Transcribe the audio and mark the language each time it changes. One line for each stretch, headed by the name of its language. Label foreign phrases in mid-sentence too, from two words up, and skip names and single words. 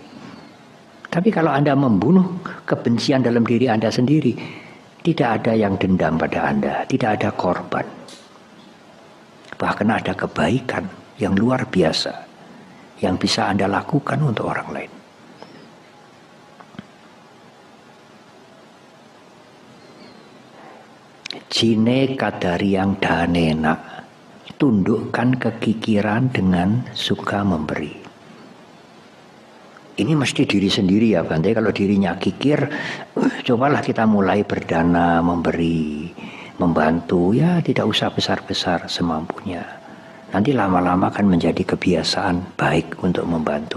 Indonesian: Tapi kalau Anda membunuh kebencian dalam diri Anda sendiri, tidak ada yang dendam pada Anda, tidak ada korban. Bahkan ada kebaikan yang luar biasa yang bisa Anda lakukan untuk orang lain.
Pali: Jine kadariang danena,
Indonesian: tundukkan kekikiran dengan suka memberi. Ini mesti diri sendiri ya Bante. Kalau dirinya kikir, cobalah kita mulai berdana, memberi, membantu. Ya tidak usah besar-besar semampunya. Nanti lama-lama akan menjadi kebiasaan baik untuk membantu.